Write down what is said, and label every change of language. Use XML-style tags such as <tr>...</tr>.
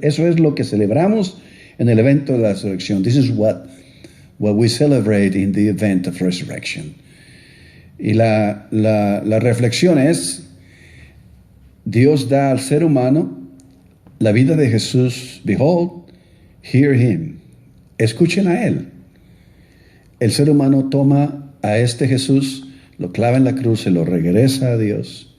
<es>Eso es lo que celebramos en el evento de la resurrección.</es> <en>This is what we celebrate in the event of resurrection.</en> <es>Y la reflexión es, Dios da al ser humano la vida de Jesús.</es> <en>Behold, hear him.</en> <es>Escuchen a él. El ser humano toma a este Jesús, lo clava en la cruz, se lo regresa a Dios.</es>